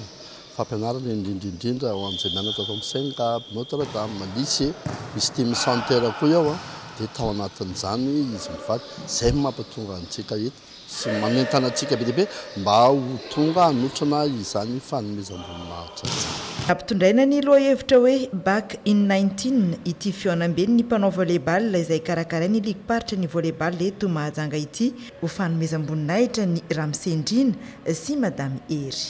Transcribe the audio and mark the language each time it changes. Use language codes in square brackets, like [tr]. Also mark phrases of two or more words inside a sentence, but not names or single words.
[mg] Fampianarana indrindra ho amin'izay mianatra atao amin'ny Saint-Gab, Notre-Dame, lycée, misy [en] team sanitaire [mg] koa ao dia tao anatin'izany izy mivady izay mampatonga antsika eto sy manentanantsika be lehibe mba ho tonga hanotrana izany fanomezam-boninahitra ampitondraina ny loha hevitra hoe [en] back in 19 [mg] ity fionambeny ny mpanao volley-ball izay karakarai ny ligue paritra ny volley-ball eto Mahajanga ity ho fanomezam-boninahitra ny Ramsendrina sy madame Ery.